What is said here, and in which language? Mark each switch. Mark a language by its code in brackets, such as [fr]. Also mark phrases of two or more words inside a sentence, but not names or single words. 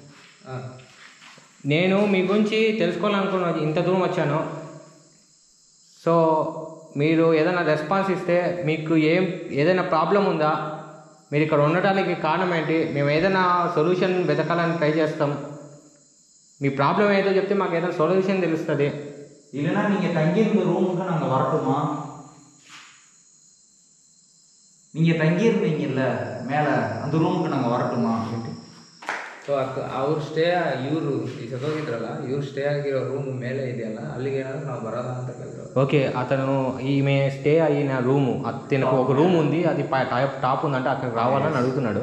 [te] నేను మీ గురించి తెలుసుకోవాలనుకున్నాను, ఇంత దూరం వచ్చాను. సో మీరు ఏదైనా రెస్పాన్స్ ఇస్తే, మీకు ఏదైనా ప్రాబ్లం ఉందా, మీరు ఇక్కడ ఉండడానికి కారణం ఏంటి, మేము ఏదైనా సొల్యూషన్ వెతకాలని ట్రై చేస్తాం. మీ ప్రాబ్లం ఏదో చెప్తే మాకు ఏదైనా సొల్యూషన్ తెలుస్తుంది. [ta] இல்லைன்னா நீங்கள் தங்கியிருந்த ரூமுக்கு நாங்கள் வரட்டுமா? நீங்கள் தங்கியிருந்தீங்கல்ல மேலே, அந்த ரூமுக்கு நாங்கள் வரட்டுமா? [kn] ಸೊ ಅವ್ರು ಸ್ಟೇ, ಇವರು ಈ ಸತ್ತೋಗಿದ್ರಲ್ಲ, ಇವ್ರು ಸ್ಟೇ ಆಗಿರೋ ರೂಮ್ ಮೇಲೆ ಇದೆಯಲ್ಲ, ಅಲ್ಲಿಗೆ ಏನಾದರೂ ನಾವು ಬರೋದಾ ಅಂತ ಕೇಳಿದ್ರು. [te] ఓకే, అతను ఈమె స్టే అయిన రూము, అతనికి ఒక రూమ్ ఉంది, అది టాప్ ఉందంటే అక్కడికి రావాలని అడుగుతున్నాడు.